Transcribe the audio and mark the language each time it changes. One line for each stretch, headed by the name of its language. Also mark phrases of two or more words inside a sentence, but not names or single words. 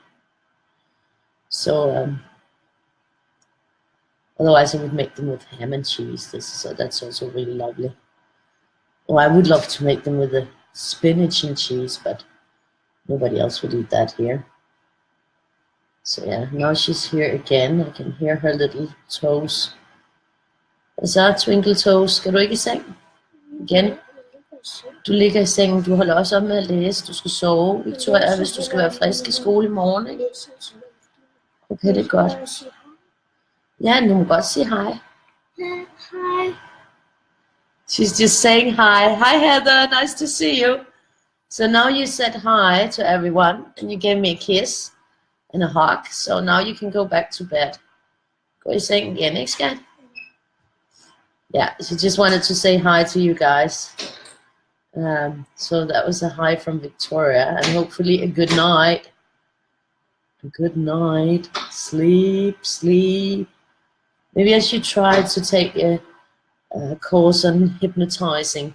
English: So otherwise I would make them with ham and cheese. That's also really lovely. Oh, I would love to make them with the spinach and cheese, but nobody else would eat that here. So yeah, now she's here again. I can hear her little toes.
Danish: Hvad så,
English: twinkle toes?
Danish: Skal du ikke i seng? Igen? Du ligger i sengen, du holder også op med at læse, du skal sove, Victoria, hvis du skal være frisk i skole i morgen, ikke? Okay, det er godt. Ja, du må godt sige hej.
English: Hi. She's just saying hi. Hi, Heather, nice to see you. So now you said hi to everyone, and you gave me a kiss and a hug, so now you can go back to bed.
Danish: Gå i seng igen, ikke skat?
English: Yeah, she just wanted to say hi to you guys. So that was a hi from Victoria, and hopefully a good night. A good night. Sleep, sleep. Maybe I should try to take a course on hypnotizing.